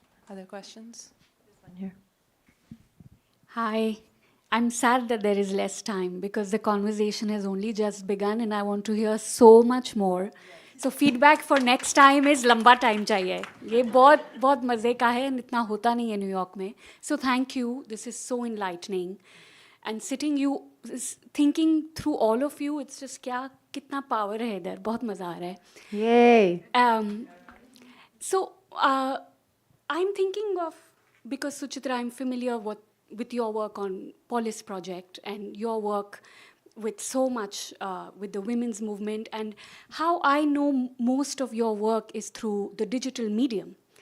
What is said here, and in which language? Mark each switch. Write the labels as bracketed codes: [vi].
[en] Other questions? This one here. Hi. I'm sad that there is less time because the conversation has only just begun and I want to hear so much more. So feedback for next time is [hi] लंबा [en] time [hi] चाहिए. ये बहुत बहुत मज़े का है [en] and [hi] इतना होता नहीं है न्यूयॉर्क में. [en] So thank you. This is so enlightening. And thinking through all of you, it's just [hi] कितना power है इधर. बहुत मज़ा आ रहा है. Yay! [en] So I'm thinking of, because Suchitra, I'm familiar with your work on Polis Project and your work with so much with the women's movement, and how I know most of your work is through the digital medium.